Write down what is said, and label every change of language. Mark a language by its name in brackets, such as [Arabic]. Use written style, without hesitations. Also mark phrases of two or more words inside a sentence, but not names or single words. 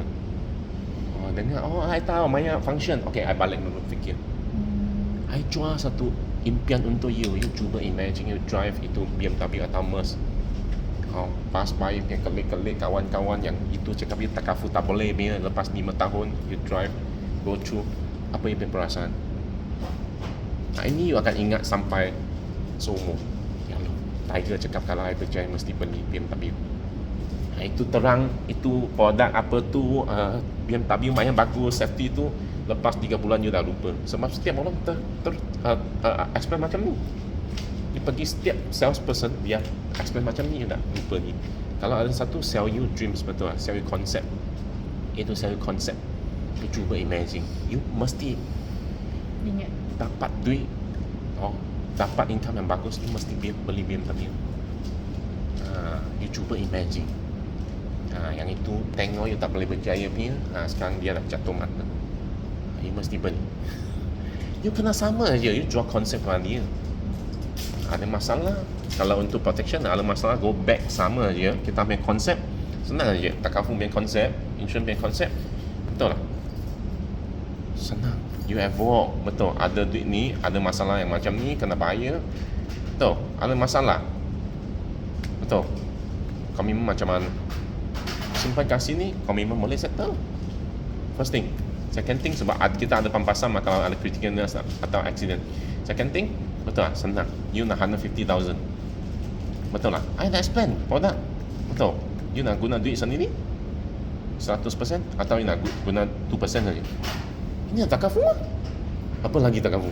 [Malay] Dengar, I tahu banyak function. Okay, I balik dulu fikir. I jual satu impian untuk you. You cuba [English] imagine you drive [Malay] itu BMW atau Merc. Pas by yang kelik-kelik kawan-kawan yang itu cakap you takaful tak boleh punya, lepas 5 tahun [English] you drive go through, [Malay] apa you punya perasaan? Ini you akan ingat sampai seumur. Tiger cakap kalau I berjaya mesti beli BMW. Itu terang, itu produk apa tu, BMW main bagus, safety tu, lepas 3 bulan you dah lupa. Sebab setiap orang explain macam ni. You pergi setiap salesperson, dia explain macam ni, you dah lupa ni. Kalau ada satu [English] sell you dreams, [Malay] betul lah, [English] sell you concept. [Malay] Itu [English] sell you concept. [Malay] You cuba imagine, you mesti Ingat. dapat duit, dapat income yang bagus, you mesti beli BMW. You cuba imagine. Yang itu tengok you tak boleh berjaya punya, sekarang dia dah jatuh mata. You mesti beli. You kena sama aja, you jual konsep dengan dia. Ada masalah, kalau untuk protection ada masalah, [English] go back [Malay] sama aja. Kita punya konsep senang aja. Takaful punya konsep, insurance punya konsep, betul lah. Senang. [English] You have work. [Malay] Betul. Ada duit ni, ada masalah yang macam ni, kena bayar. Betul. Ada masalah. Betul. Komitmen macam mana? Simpan kasih ni, komitmen boleh settle. [English] First thing. Second thing, [Malay] sebab kita ada pampasan kalau ada [English] critical illness [Malay] atau accident. [English] Second thing, [Malay] betul lah, senang. You nak 150,000. Betul lah. I dah explain produk. Betul. You nak guna duit sendiri 100% atau you nak guna 2% saja. Ini nak takaful lah. Apa lagi takaful?